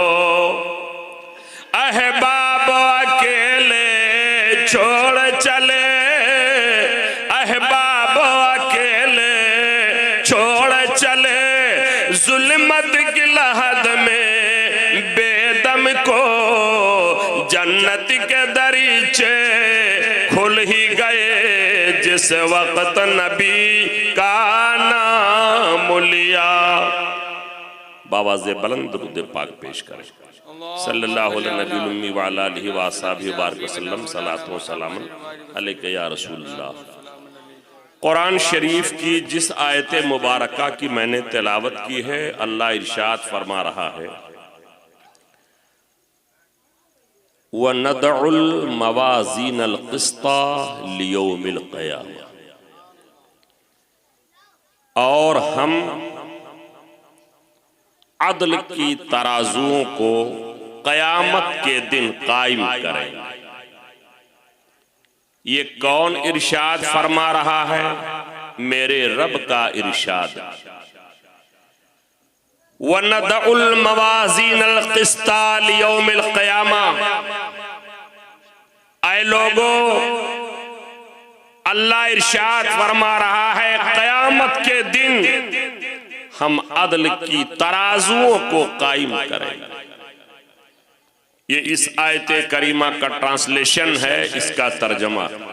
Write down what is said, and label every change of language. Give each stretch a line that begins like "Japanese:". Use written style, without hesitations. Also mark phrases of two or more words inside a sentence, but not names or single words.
Hindi: अहबाब अकेले छोड़ चले, अहबाब अकेले छोड़ चले, जुल्मत की लहद में बेदम को। जन्नत के दरीचे खुल ही गए जिस वक्त नबी का नाम लिया। बाबा से बुलंद दुरूद पाक पेश करें।
Arabic: صلى الله عليه وآله وأصحابه بارك وسلم، صلاة وسلاما عليك يا رسول الله.
Hindi: कुरान शरीफ की जिस आयत मुबारका की मैंने तिलावत की है, अल्लाह इरशाद फरमा रहा है,
Arabic: ونضع الموازين القسط ليوم القيامة.
Hindi: और हम अदल की तराजुओं को क़यामत के दिन कायम करेंगे। ये कौन इरशाद फरमा रहा है? मेरे रब का इरशाद।
Arabic: ونضع الموازين القسط ليوم القيامة.
Hindi: ऐ लोगो, अल्लाह इरशाद फरमा रहा है, क़यामत के दिन हम अदल की तराजुओं को कायम करेंगे। ये इस आयत करीमा का ट्रांसलेशन है, इसका तर्जमा।